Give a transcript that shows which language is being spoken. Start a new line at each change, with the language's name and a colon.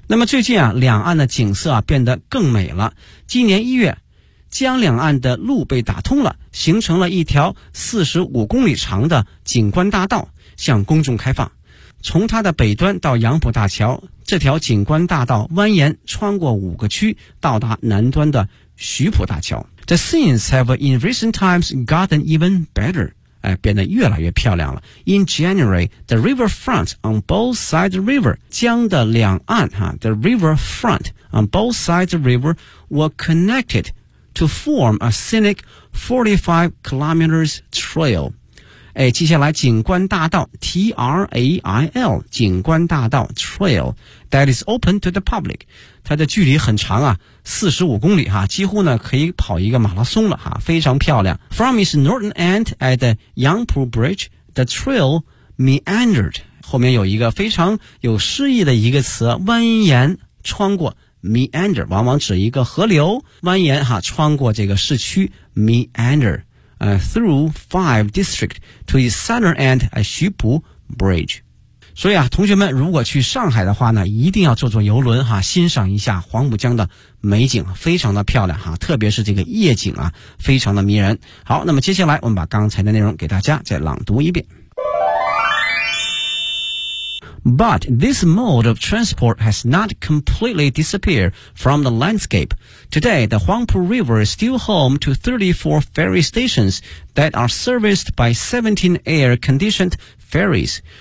Chinese: 那么最近啊，两岸的景色啊变得更美了。今年一月，将两岸的路被打通了，形成了一条45公里长的景观大道，向公众开放。从它的北端到杨浦大桥，这条景观大道蜿蜒穿过五个区，到达南端的徐浦大桥。
English: The scenes have in recent times gotten even better.
Chinese: 变得越来越漂亮了。
English: In January, the riverfront on both sides of the river,
Chinese: 江的两岸哈
English: the riverfront on both sides of the river were connected to form a scenic 45 kilometers trail.
Chinese: 接下来景观大道
English: ,T-R-A-I-L,
Chinese: 景观大道
English: trail, that is open to the public.
Chinese: 它的距离很长啊 ,45 公里哈几乎呢可以跑一个马拉松了哈非常漂亮。
English: From its northern end at the Yangpu Bridge, the trail meandered.
Chinese: 后面有一个非常有诗意的一个词蜿蜒穿过 meander, 往往指一个河流蜿蜒哈穿过这个市区 meander.
English: Through five districts to its southern end at Xupu Bridge.
Chinese: 所以啊同学们如果去上海的话呢一定要坐坐游轮哈欣赏一下黄浦江的美景非常的漂亮哈特别是这个夜景啊非常的迷人。好那么接下来我们把刚才的内容给大家再朗读一遍。
English: But this mode of transport has not completely disappeared from the landscape. Today, the Huangpu River is still home to 34 ferry stations that are serviced by 17 air-conditioned ferries.